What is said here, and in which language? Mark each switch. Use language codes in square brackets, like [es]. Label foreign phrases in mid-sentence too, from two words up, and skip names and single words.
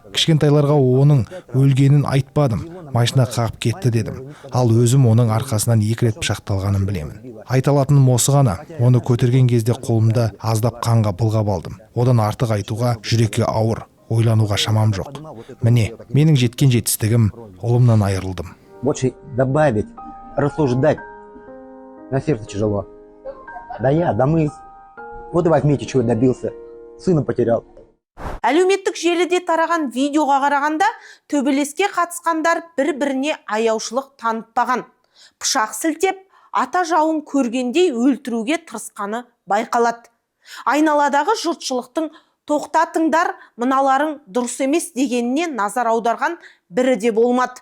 [kk] Кішкентайларға оның өлгенін айтпадым. Машина қағып кетті дедім. Ал өзім оның арқасынан 2 рет пышақталғанын білемін. Айталатыным осы ғана. Оны көтерген кезде қолымда аздап қанға былғап алдым. Одан артық айтуға жүрекке ауыр. Ойлануға шамам жоқ. Міне, менің жеткен жетістігім, ұлымнан айырылдым. [ru] Больше добавить, рассуждать. На сердце тяжело. Да я, да мы. Вот и возьмите, чего добился. Сына потерял. [kk] Әлеуметтік желіде тараған видеоға қарағанда, төбелеске қатысқандар бір-біріне аяушылық танытпаған. Пышақ сілтеп, ата жауын көргендей өлтіруге тырысқаны байқалады. Айналадағы жұртшылықтың тоқтатыңдар, мыналарың дұрыс емес дегеніне назар аударған бірі де болмады.